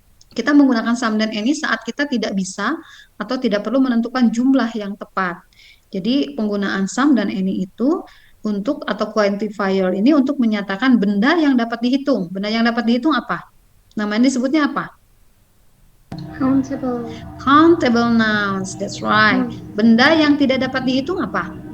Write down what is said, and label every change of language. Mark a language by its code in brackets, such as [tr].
[id] Kita menggunakan sum dan any saat kita tidak bisa atau tidak perlu menentukan jumlah yang tepat. Jadi penggunaan sum dan any itu untuk atau quantifier ini untuk menyatakan benda yang dapat dihitung. Benda yang dapat dihitung apa? Namanya disebutnya apa? [en] Countable. Countable nouns, that's right. [id] Benda yang tidak dapat dihitung apa?